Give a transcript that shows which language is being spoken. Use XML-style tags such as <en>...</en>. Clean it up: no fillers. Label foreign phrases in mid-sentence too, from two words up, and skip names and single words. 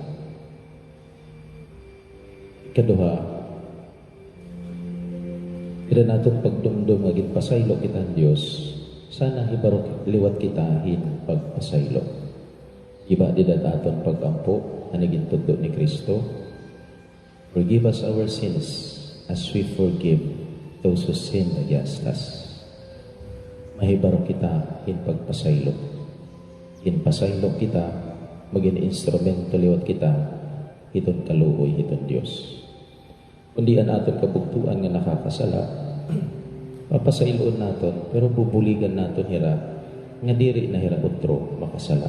<war>Ikaduha, ira naton pagdumdum agin pasaylo kita ang Diyos, sana hibarok liwat kita hin pagpasaylo. Iba di aton pagampo anigin tudlo ni Kristo.</war> <en>Forgive us our sins as we forgive those who sin against us.</en> <war>Mahibaro kita in pagpasaylo. In pasaylo kita, maging instrumento liwat kita, iton kaluoy, iton Diyos. Kundi an aton kabugtuan nga nakakasala, papasayloon naton, pero bubuligan naton hira, nga diri na hira utro makasala.</war>